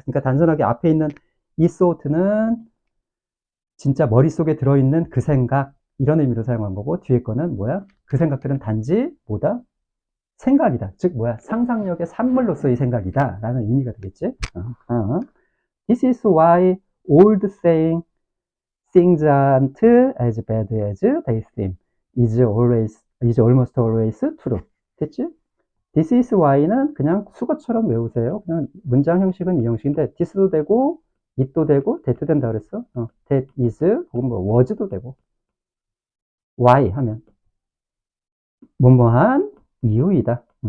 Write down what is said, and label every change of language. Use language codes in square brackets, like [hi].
[ko] 그러니까 단순하게 앞에 있는 이 소트는 진짜 머릿속에 들어있는 그 생각, 이런 의미로 사용한 거고, 뒤에 거는 뭐야? 그 생각들은 단지 뭐다? 생각이다. 즉 뭐야? 상상력의 산물로서의 생각이다 라는 의미가 되겠지. [en] This is why old saying things aren't as bad as they seem is almost always true. [ko] 됐지? This is why는 그냥 수거처럼 외우세요. 그냥 문장 형식은 이 형식인데 this도 되고 it도 되고 that도 된다 그랬어. that is 혹은 뭐 was도 되고 why 하면 뭐뭐한 이유이다.